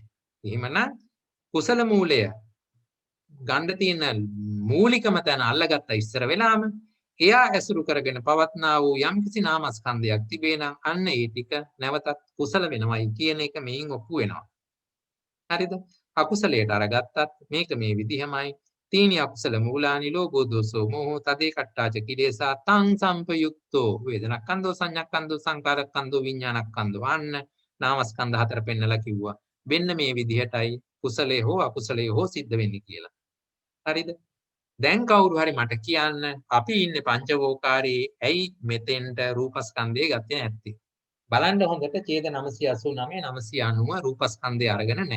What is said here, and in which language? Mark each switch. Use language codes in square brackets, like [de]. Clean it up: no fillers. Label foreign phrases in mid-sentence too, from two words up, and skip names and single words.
[si] එහෙමනම් කුසල මූලය ගන්න තියෙන මූලිකම තැන අල්ලගත්ත ඉස්සර වෙලාම එයා ඇසුරු කරගෙන පවත්නා වූ යම්කිසි නාමස්කන්ධයක් තිබේ නම් අන්න ඒ ටික නැවතත් කුසල වෙනවයි කියන එක මෙයින් ඔප්පු වෙනවා. හරිද? අකුසලයට අරගත්තත් මේක මේ විදිහමයි. [pi] තීනි අකුසල මූලානි ලෝභෝ දෝසෝ මෝහෝ තදේ කට්ටාච කිලේසා තං සම්පයුක්තෝ වේදනක්ඛන්தோ සංඥාක්ඛන්தோ සංකාරක්ඛන්தோ විඥානක්ඛන්தோ. [si] අන්න නාමස්කන්ධ හතර පෙන්නලා කිව්වා. වෙන්න මේ විදිහටයි කුසලයේ හෝ අකුසලයේ හෝ සිද්ධ වෙන්නේ කියලා. හරිද? දැන් කවුරු හරි මට කියන්න අපි ඉන්නේ පංචවෝකාරයේ ඇයි මෙතෙන්ට රූපස්කන්ධය ගත්තේ නැත්තේ? බලන්න හොඳට ඡේද 989 990 රූපස්කන්ධය අරගෙන නැහැ.